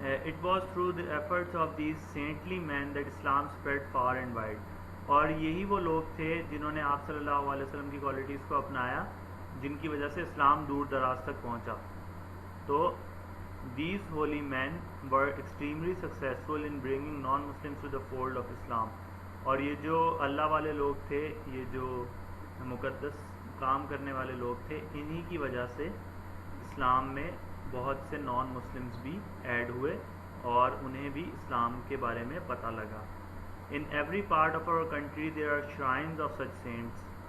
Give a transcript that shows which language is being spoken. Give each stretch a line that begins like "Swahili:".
English: It was through the efforts of these saintly men that Islam spread far and wide.
Hindi: और यही वो लोग थे जिन्होंने आप सल्लल्लाहु अलैहि वसल्लम की क्वालिटीज़ को अपनाया, जिनकी वजह से इस्लाम दूर दराज तक पहुंचा। तो
English: these holy men were extremely successful in bringing non-Muslims to the fold of Islam.
Hindi: और ये जो अल्लाह वाले लोग थे, ये जो मुकद्दस काम करने वाले लोग थे, इन्हीं की वजह से इस्लाम में बहुत से नॉन मुस्लिम्स भी ऐड हुए और उन्हें भी इस्लाम के बारे में पता लगा।
English: In every part of our country there are shrines of such saints.